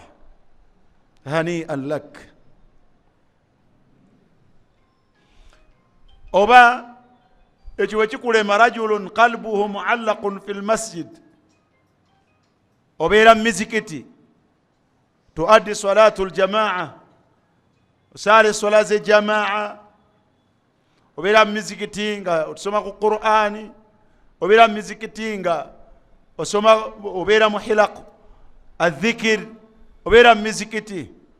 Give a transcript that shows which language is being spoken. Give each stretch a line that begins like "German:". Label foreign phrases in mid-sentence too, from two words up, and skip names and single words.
Arabic: هنيئا لك.
Ganda: Oba ekyo wekikulema
Arabic: رجل قلبه معلق في المسجد,
Ganda: obeera mizikiti
Arabic: تؤدي صلاة الجماعة,
Ganda: osale sola ze jamaa, obeera mizikiti nga osoma ku Qur'ani, obeera mizikiti nga osoma, obeera mu
Arabic: حلق الذكر,
Ganda: obeera mizikiti.